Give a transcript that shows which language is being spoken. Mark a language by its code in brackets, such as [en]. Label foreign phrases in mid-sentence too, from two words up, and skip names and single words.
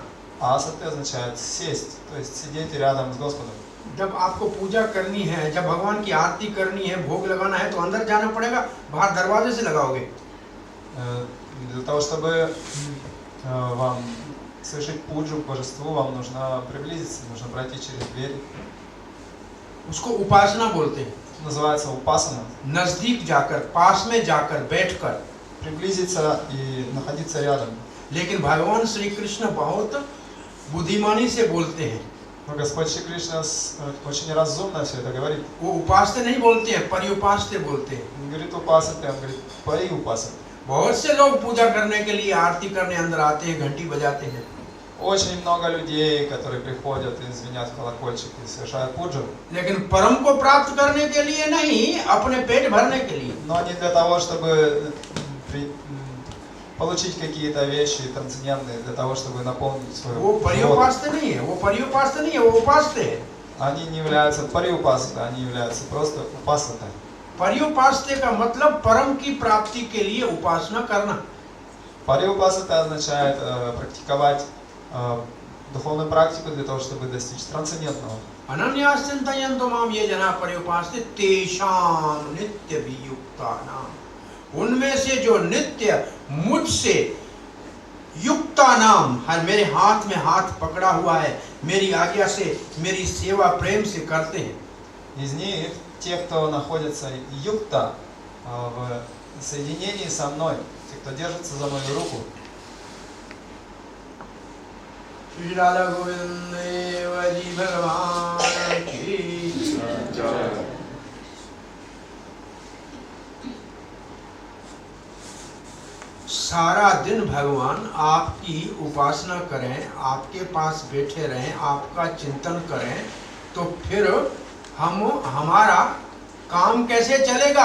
[ru] а асаты означает сесть, то есть сидеть рядом с Господом. [hi] जब आपको पूजा करनी है, जब भगवान की आरती करनी है, भोग लगाना है, तो अंदर जाना पड़ेगा, बाहर दरवाजे से लगाओगे। [ru] Для того, чтобы вам совершить пуджу к божеству, вам нужно приблизиться, нужно пройти через дверь. [hi] उसको उपासना बोलते हैं। [ru] Называется упасана. [hi] नजदीक जाकर, पास में जाकर, बैठकर। [ru] Приблизиться и находиться рядом. [hi] लेकिन भगवान श्री कृष्ण बहुत बुद्धिमानी से बोलते हैं। [ru] Но Господь Шри Кришна очень разумно все это говорит. [hi] वो उपासते नहीं बोलते हैं, परिउपासते बोलते हैं। [ru] Он говорит упасаты, он говорит париупасаты. [hi] बहुत से लोग पूजा करने के लिए आरती करने अंदर आते हैं, घंटी बजाते हैं। [ru] Очень много людей, которые приходят и звенят в колокольчик и совершают пуджу. [hi] लेकिन परम को प्राप्त करने के लिए नहीं, अपने पेट भरने के लिए। [ru] Но не для того, чтобы получить какие-то вещи трансцендентные, для того, чтобы наполнить свою [hi] वो परिउपासते नहीं है, वो परिउपासते नहीं है, वो उपासते हैं। [ru] Они не являются париупасаты, они являются просто упасатой. [hi] परिउपासते का मतलब परम की प्राप्ति के लिए उपासना करना। [ru] Париупасата означает практиковать духовную практику для того, чтобы достичь трансцендентного. [sa] अनन्यास चिंतयन्तो माम ये जना पर्युपासते तेषां नित्य वियुक्तानाम, [hi] उनमें से जो नित्य मुझसे युक्ता नाम, हर मेरे हाथ में हाथ पकड़ा हुआ है, मेरी आज्ञा से मेरी सेवा प्रेम से करते हैं। [ru] Из них те, кто находится юкта в соединении со мной, те, кто держится за мою руку. [hi] श्री राधा गोविंद देव जी भगवान की जय। सारा दिन भगवान आपकी उपासना करें, आपके पास बैठे रहें, आपका चिंतन करें, तो फिर हमारा काम कैसे चलेगा?